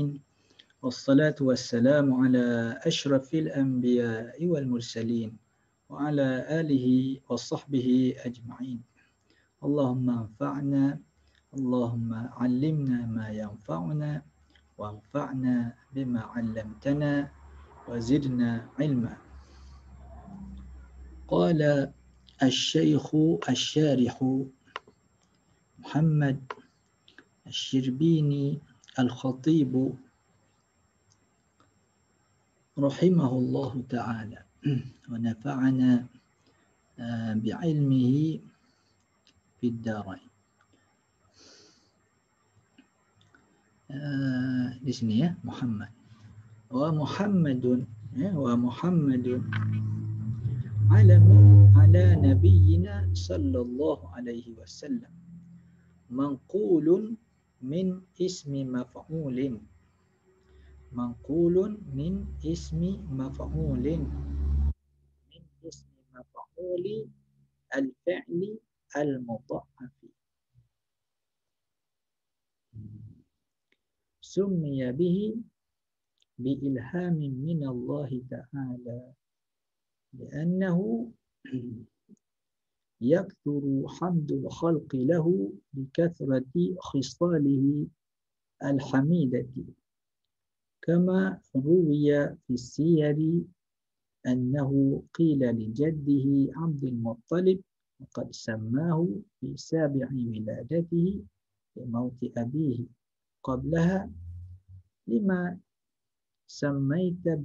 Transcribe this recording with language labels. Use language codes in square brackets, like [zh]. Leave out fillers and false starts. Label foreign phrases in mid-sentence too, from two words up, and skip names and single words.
[ar] والصلاة والسلام على أشرف الأنبياء والمرسلين وعلى آله وصحبه أجمعين. اللهم انفعنا اللهم علمنا ما ينفعنا وانفعنا بما علمتنا وزدنا علما. قال الشيخ الشارح محمد الشربيني الخطيب رحمه الله تعالى ونفعنا بعلمه في الدارين. [id] Di sini ya, Muhammad. [ar] ومحمد علم على نبينا صلى الله عليه وسلم. منقول من اسم مفعول. منقول من اسم مفعول. من اسم مفعول الفعل المضعف. سمي به بإلهام من الله تعالى. Li'annahu يكثر حمد الخلق له بكثرة خصاله الحميدة كما روي في السير أنه قيل لجده عبد المطلب وقد سماه في سابع ولادته لموت أبيه قبلها لما سميت